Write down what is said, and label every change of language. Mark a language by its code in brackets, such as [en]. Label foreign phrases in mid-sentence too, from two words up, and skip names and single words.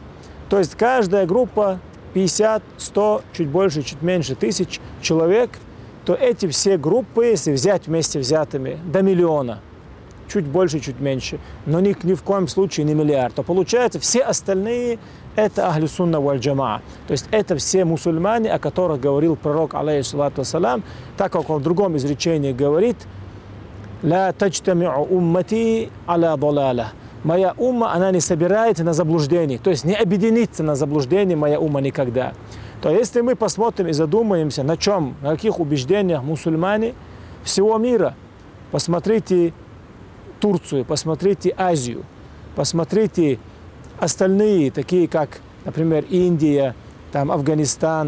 [ru] То есть каждая группа 50, 100, чуть больше, чуть меньше тысяч человек, то эти все группы, если взять вместе взятыми, до миллиона. Чуть больше, чуть меньше, но ни в коем случае не миллиард. То получается, все остальные – это [ar] أهل السنة والجماعة. [ru] То есть это все мусульмане, о которых говорил пророк, [ar] عليه الصلاة والسلام, [ru] так как он в другом изречении говорит: [ar] «لا تجتمع أمتي على ضلالة». [ru] Моя умма, она не собирается на заблуждении, то есть не объединится на заблуждении моя умма никогда. То если мы посмотрим и задумаемся, на чем, на каких убеждениях мусульмане всего мира, посмотрите Турцию, посмотрите Азию, посмотрите остальные, такие как, например, Индия, там, Афганистан.